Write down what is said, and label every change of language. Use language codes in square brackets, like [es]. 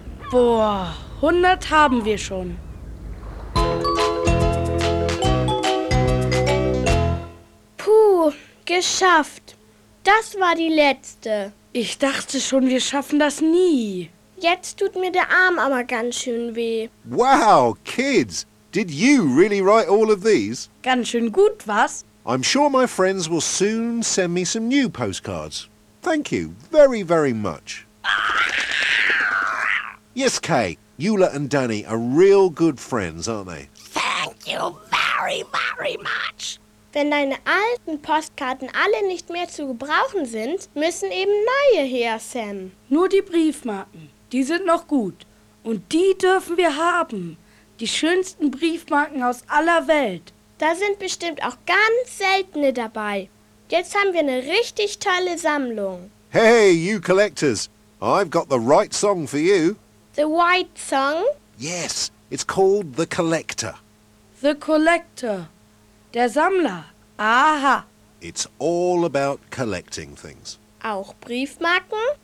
[de] Boah, 100 haben wir schon. Puh, geschafft. Das war die letzte. Ich dachte schon, wir schaffen das nie. Jetzt tut mir der Arm aber ganz schön weh. [en] Wow, kids! Did you really write all of these? [de] Ganz schön gut, was? [en] I'm sure my friends will soon send me some new postcards. Thank you very, very much. Yes, Kay. Jule and Danny are real good friends, aren't they? Thank you very, very much. [de] Wenn deine alten Postkarten alle nicht mehr zu gebrauchen sind, müssen eben neue her, Sam. Nur die Briefmarken. Die sind noch gut. Und die dürfen wir haben. Die schönsten Briefmarken aus aller Welt. Da sind bestimmt auch ganz seltene dabei. Jetzt haben wir eine richtig tolle Sammlung. [en] Hey, you collectors. I've got the right song for you. The White Song? Yes, it's called The Collector. The Collector. [de] Der Sammler. [en] Aha. It's all about collecting things. [de] auch Briefmarken?